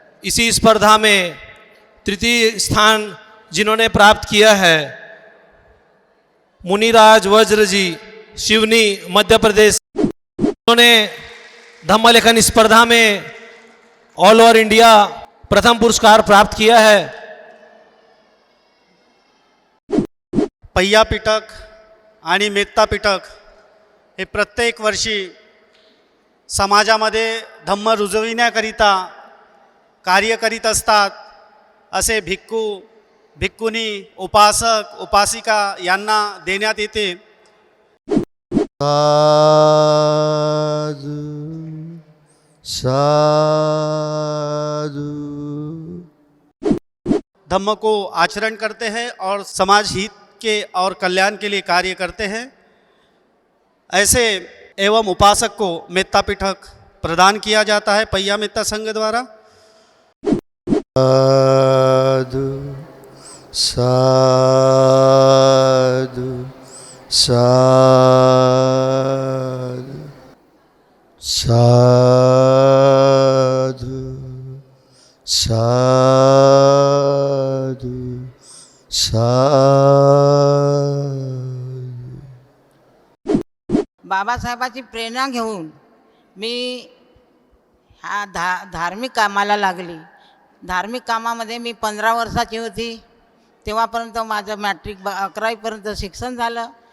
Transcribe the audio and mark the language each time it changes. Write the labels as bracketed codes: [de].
[hi] इसी स्पर्धा में तृतीय स्थान जिन्होंने प्राप्त किया है, मुनिराज वज्र जी, शिवनी, मध्य प्रदेश. उन्होंने धम्मलेखन स्पर्धा में ऑल ओवर इंडिया प्रथम पुरस्कार प्राप्त किया है. [mr] पय्या पिटक आणि मेत्ता पिटक हे प्रत्येक वर्षी समाजामध्ये धम्म रुजविण्याकरिता कार्य करीत असतात. असे भिक्खू, भिक्खुनी, उपासक, उपासिका यांना देण्यात येते. साधु साधु. [hi] धम्म को आचरण करते हैं और समाज हित के और कल्याण के लिए कार्य करते हैं. ऐसे एवं उपासक को मेत्ता पिटक प्रदान किया जाता है पय्या मेत्ता संघ द्वारा. साधु साधु साधु साधु साधु साधु. [mr] बाबासाहेबाची प्रेरणा घेऊन मी धार्मिक कामाला लागली. धार्मिक कामामध्ये मी 15 वर्षाची होती तेव्हापर्यंत माझं मॅट्रिक 11वीपर्यंत शिक्षण झालं.